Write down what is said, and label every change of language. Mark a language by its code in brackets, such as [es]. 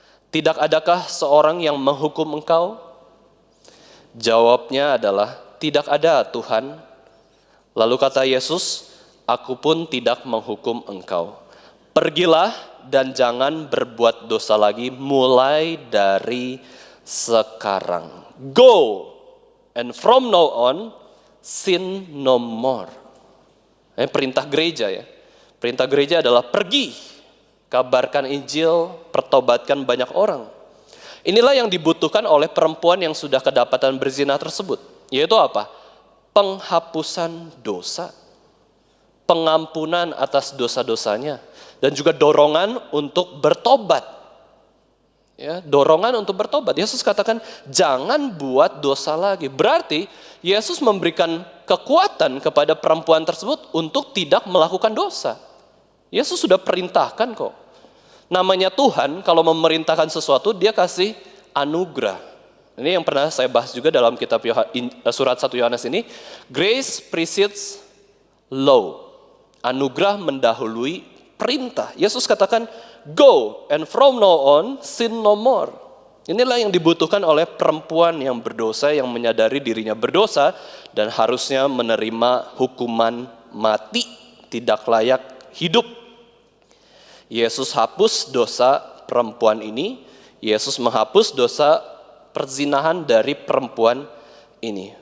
[id] Tidak adakah seorang yang menghukum engkau?" Jawabnya adalah, "Tidak ada, Tuhan." Lalu kata Yesus, "Aku pun tidak menghukum engkau. Pergilah dan jangan berbuat dosa lagi mulai dari sekarang. [en] Go, and from now on, sin no more." [id] Perintah gereja ya. Perintah gereja adalah pergi, kabarkan Injil, pertobatkan banyak orang. Inilah yang dibutuhkan oleh perempuan yang sudah kedapatan berzina tersebut. Yaitu apa? Penghapusan dosa. Pengampunan atas dosa-dosanya. Dan juga dorongan untuk bertobat. Ya, dorongan untuk bertobat. Yesus katakan jangan buat dosa lagi. Berarti Yesus memberikan kekuatan kepada perempuan tersebut untuk tidak melakukan dosa. Yesus sudah perintahkan kok. Namanya Tuhan, kalau memerintahkan sesuatu, dia kasih anugerah. Ini yang pernah saya bahas juga dalam kitab surat 1 Yohanes ini. [en] Grace precedes law. [id] Anugerah mendahului perintah. Yesus katakan, [en] go and from now on sin no more. [id] Inilah yang dibutuhkan oleh perempuan yang berdosa, yang menyadari dirinya berdosa dan harusnya menerima hukuman mati, tidak layak hidup. Yesus hapus dosa perempuan ini, Yesus menghapus dosa perzinahan dari perempuan ini.